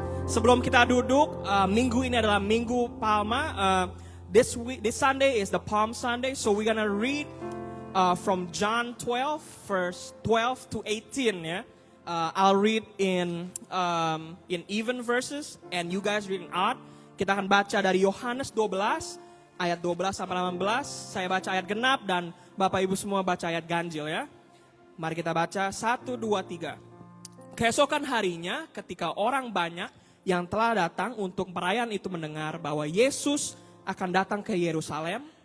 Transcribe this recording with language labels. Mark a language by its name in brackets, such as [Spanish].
[Indonesian] Sebelum kita duduk, minggu ini adalah Minggu Palma. [English] This Sunday is the Palm Sunday, so we're gonna read from John 12, verse 12 to 18. Ya, I'll read in even verses, and you guys read in odd. [Indonesian] Kita akan baca dari Yohanes 12 ayat 12 sampai 18. Saya baca ayat genap dan Bapak Ibu semua baca ayat ganjil ya. Mari kita baca 1, 2, 3. Keesokan harinya, ketika orang banyak yang telah datang untuk perayaan itu mendengar bahwa Yesus akan datang ke Yerusalem,